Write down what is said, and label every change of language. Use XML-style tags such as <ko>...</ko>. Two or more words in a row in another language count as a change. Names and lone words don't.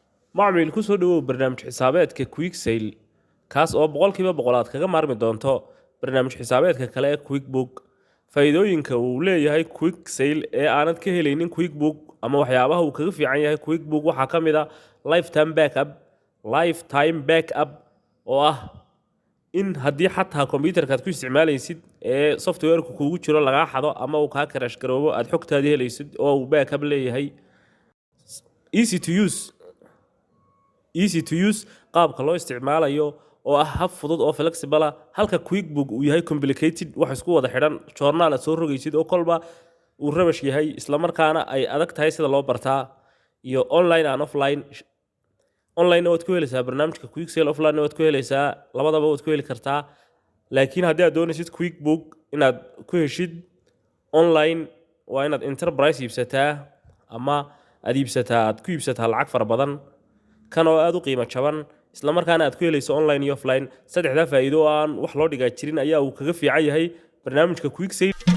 <so>macmiil ku soo dhawow barnaamij xisaabeedka quick sale kaas oo boqolkiiba boqolaad kaga maarmi doonto barnaamij xisaabeedka kale ee quickbook faa'iidooyinka uu leeyahay quick sale ee aanad ka helaynin quickbook ama waxyaabaha uu kaga fiican yahay quickbook waxaa ka mid ah</so> <en>lifetime backup</en> <so>oo ah in haddii xataa kombiyuutarkaad ku isticmaalaysid ee softwareka kuugu jiro lagaa xado ama uu kaa crash garoobo aad xogtaadii helaysid oo uu backup leeyahay easy</so> <en>to use</en> <so>qaabka loo isticmaalayo oo ah hab fudud oo flexible ah halka quickbook uu yahay complicated wax isku wada xidhan joornaal aad soo rogaysid oo kolba uu rabash yahay isla markaana ay adag tahay sida loo bartaa iyo</so> <en>online and offline</en> <so>waad ku helaysaa barnaamijka quick sale offline waad ku helaysaa labadaba waad ku heli kartaa laakiin haddii aad doonaysid quickbook inaad ku heshid online waa inaad enterprise iibsataa ama aad ku iibsataa lacag fara badan kan oo aad u qiimo jaban isla markaana aad ku helayso online iyo offline saddexda faa'iido oo aan wax loo dhigaa jirin ayaa uu kaga fiican yahay barnaamijka quick sale</so>